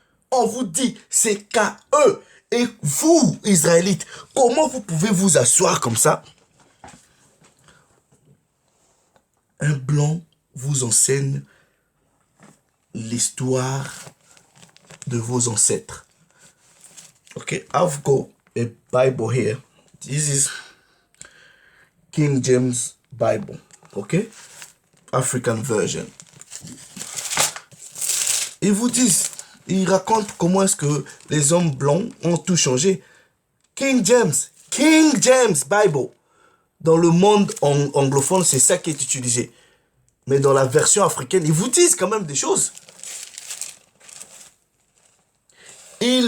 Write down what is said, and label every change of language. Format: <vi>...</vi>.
<fr>On vous dit, c'est qu'à eux. Et vous, Israélites, comment vous pouvez vous asseoir comme ça? Un blanc vous enseigne l'histoire de vos ancêtres.</fr> <en>Okay, I've got a Bible here. This is King James Bible. Okay? African version.</en> <fr>Ils vous disent, ils racontent comment est-ce que les hommes blancs ont tout changé. King James Bible. Dans le monde anglophone, c'est ça qui est utilisé. Mais dans la version africaine, ils vous disent quand même des choses. Il</fr>